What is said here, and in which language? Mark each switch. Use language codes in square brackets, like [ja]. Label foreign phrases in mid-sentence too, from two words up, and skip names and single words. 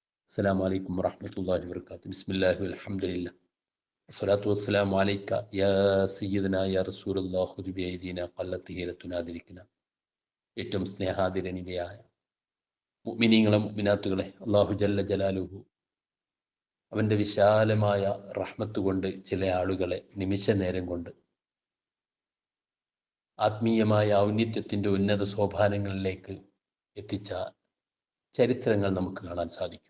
[ar] السلام عليكم ورحمة الله وبركاته. بسم الله والحمد لله الصلاة والسلام عليك يا سيدنا يا رسول الله خذ بأيدينا قلت حيلتنا أدركنا. [ml] ഏറ്റവും സ്നേഹാതിരണിതയായ മുഅ്മിനീങ്ങളെ മുഅ്മിനാത്തുകളെ, [ar] الله جل جلاله [ml] അവൻ്റെ വിശാലമായ റഹ്മത്ത് കൊണ്ട് ചില ആളുകളെ നിമിഷ നേരം കൊണ്ട് ആത്മീയമായ ഔന്നത്യത്തിൻ്റെ ഉന്നത സോപാനങ്ങളിലേക്ക് എത്തിച്ച ചരിത്രങ്ങൾ നമുക്ക് കാണാൻ സാധിക്കും.